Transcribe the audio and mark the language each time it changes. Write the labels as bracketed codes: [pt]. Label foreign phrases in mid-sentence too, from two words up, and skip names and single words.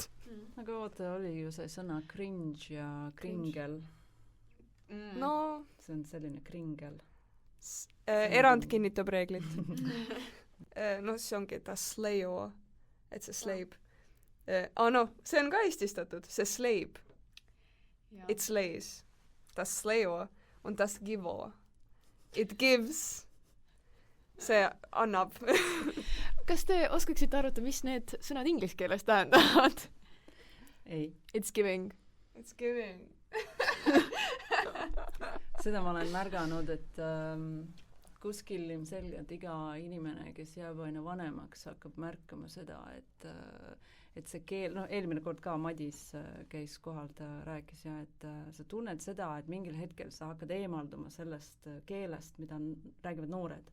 [et] Aga oota, oli ju see sõna cringe ja kringel. No, see on selline kringel. Erand kinnitab reeglit. See ongi ta slayo, et see sleib. See on ka eestistatud, see sleib. [en] It slays. [de] Das slayo und das givo. [en] It gives. [et] See annab. Kas te oskaksite arvata, mis need sõnad inglise keeles tähendavad? Ei. [en] It's giving. It's giving. [et] Seda ma olen märganud, et kuskil ilmselgelt iga inimene, kes jääb aina vanemaks, hakkab märkama seda, et see keel, eelmine kord ka Madis käis kohal, ta rääkis et sa tunned seda, et mingil hetkel sa hakkad eemalduma sellest keelest, mida räägivad noored.